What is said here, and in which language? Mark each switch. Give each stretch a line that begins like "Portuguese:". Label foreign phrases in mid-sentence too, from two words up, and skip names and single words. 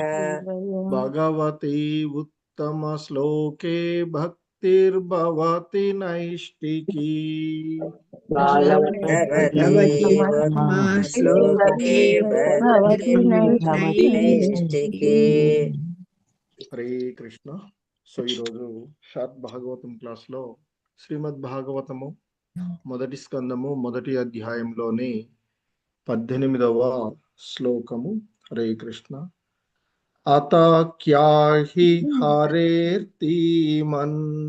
Sanskrit: भगवती उत्तमश्लोके भक्तिर्भवति नैष्टिकी। भगवती श्लोके भक्तिर्भवति नैष्टिकी।
Telugu: హరే కృష్ణ. సో ఈరోజు షార్ట్ భాగవతం క్లాస్లో శ్రీమద్ భాగవతము మొదటి స్కందము మొదటి అధ్యాయంలోని 18వ శ్లోకము. హరే కృష్ణ. అత క్యాహి హరేర్తీమన్